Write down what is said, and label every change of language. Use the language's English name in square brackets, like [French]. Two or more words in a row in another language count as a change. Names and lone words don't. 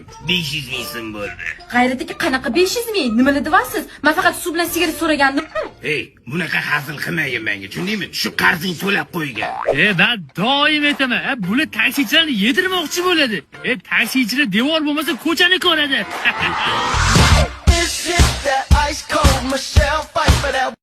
[Uzbek] 500 ming so'm bo'ldi. G'ayrat aka, qanaqa 500 ming? Nimalar deyapsiz? Men faqat suv bilan sigaret so'ragandim. Ey, bunaqa hazil qilmagin menga, tushundingmi? Shu qarzing to'lab qo'ygan. Ben doim aytaman, bular taksichilarni yedirmoqchi bo'ladi. Taksichilar devor bo'lmasa ko'chani ko'radi. [English] It's just that ice cold Michelle fight for that